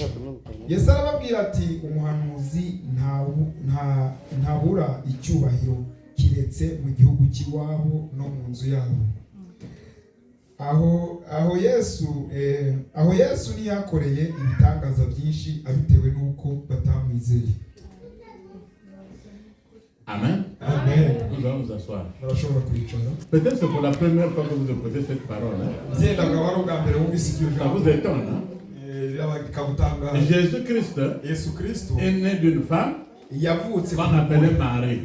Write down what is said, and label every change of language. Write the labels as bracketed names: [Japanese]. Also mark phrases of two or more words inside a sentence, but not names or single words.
[Kinyarwanda] Yesu arababwira ati, umuhanuzi ntabura icyubahiro kiretse mu gihugu cy'iwabo no mu nzu yabo. Aho Yesu niyakoreye ibitangaza byinshi abitewe n'uko batamwizeye. Amen. Amen. [French] Nous allons nous asseoir. Peut-être c'est pour la première fois que vous écoutez cette parole. Ça vous étonne, hein? Jésus-Christ est né d'une femme qu'on appelait Marie.